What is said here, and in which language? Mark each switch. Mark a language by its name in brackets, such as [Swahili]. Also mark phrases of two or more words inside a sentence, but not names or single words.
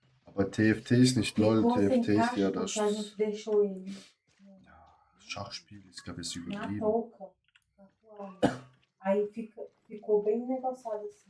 [German] Aber TFT ist nicht LOL, [Portuguese] Ficou sem [German] TFT ist [Portuguese] caixa [German] ja [Portuguese] porque a gente [German] das [Portuguese] deixou ele [German] Schachspiel, ist glaube ich [Portuguese] na [German] übertrieben. [Portuguese] touca, na toalha. Aí ficou bem negociado assim.